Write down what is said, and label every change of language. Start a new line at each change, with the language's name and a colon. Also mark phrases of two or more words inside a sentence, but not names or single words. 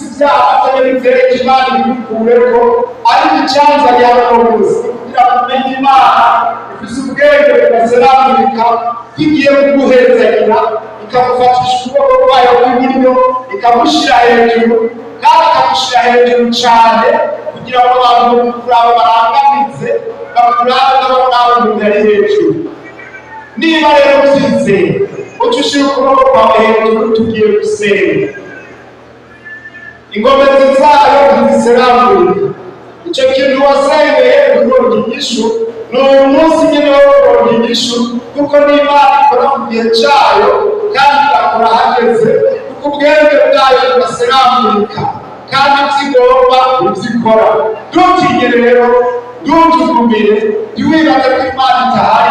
Rundi: ibyaha atari bivyerekeye Imana ibikureho, ariko icyanzanye hano bose kugira ngo umenye Imana ifise ubwenge budaserangurika, igiye kuguhezanya ikamufatisha ukuboko kwayo kw'iburyo ikamushyira hejuru, kandi ikamushyira hejuru cyane kugira ngo abantu bakuraba barangamitse, bakurabe n'abakurabe umuntu ari hejuru. Niba rero usize uca ushyira ukuboko kwawe hejuru, tugiye gusenga. Ingomezi zayo ntiziserangurika. Icyo kintu wasengeye kuronka inyishu ni uyu munsi nyine wo kuronka inyishu, kuko n'Imana ikora mu gihe cyayo kandi igakora hageze, kuko ubwenge bwayo budaserangurika kandi ibyo igomba ibyikora. Ntutinye rero, ntutugumire, ntiwibaze ko Imana itahari.